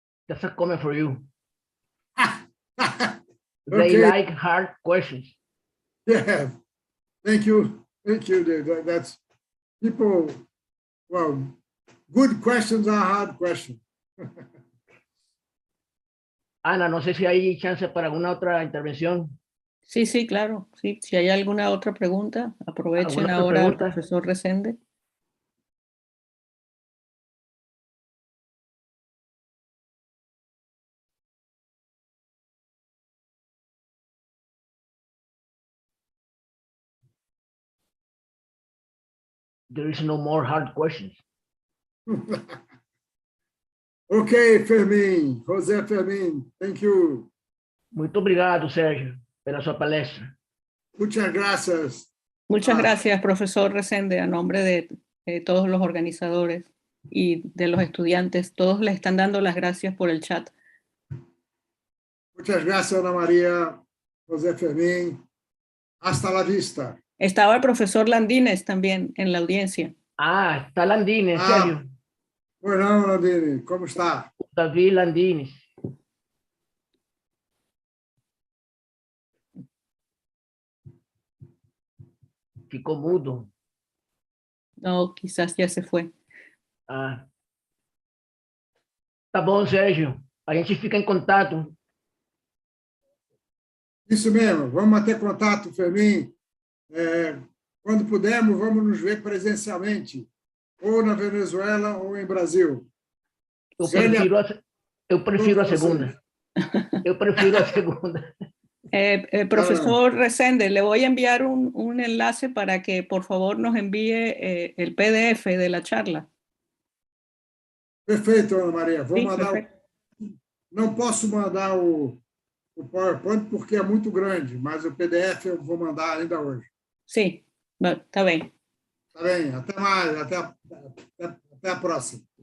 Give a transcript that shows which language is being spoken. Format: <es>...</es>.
<en>That's a comment for you. Okay. They like hard questions. Yeah. Thank you. Thank you. That's people. Well, good questions are hard questions.</en> <es>Ana, no sé si hay chance para alguna otra intervención. Sí, sí, claro. Sí, si hay alguna otra pregunta, aprovechen ¿Alguna otra ahora al pregunta? profesor Rezende.</es> <en>There is no more hard questions. Okay, Fermin, José Fermin, thank you.</en> <pt>Muito obrigado, Sergio, pela sua palestra.</pt> <es>Muchas gracias. Muchas gracias, profesor Rezende, a nombre de todos los organizadores y de los estudiantes. Todos le están dando las gracias por el chat. Muchas gracias, Ana María, José Fermin. Hasta la vista. Estaba el profesor Landines también en la audiencia. Ah, está Landines, Sergio. Bueno, Landines, ¿cómo está? David Landines.</es> <pt>Ficou mudo.</pt> <es>No, quizás ya se fue. Ah.</es> <pt>Tá bom, Sérgio. A gente fica em contato. Isso mesmo, vamos manter contato, Fermin. Quando pudermos, vamos nos ver presencialmente, ou na Venezuela ou em Brasil. Eu prefiro a segunda. Eu prefiro a segunda.</pt> <es>Profesor Rezende, le voy a enviar un enlace para que por favor nos envíe el PDF de la charla.</es> <pt>Perfeito, Ana Maria. Vou</pt> <es>Sí,</es> <pt>mandar.</pt> <es>perfecto.</es> <pt>Não posso mandar o PowerPoint porque é muito grande, mas o PDF eu vou mandar ainda hoje.</pt> <es>Sí, está bien.</es> <pt>Tá bem, até mais, até a próxima.</pt>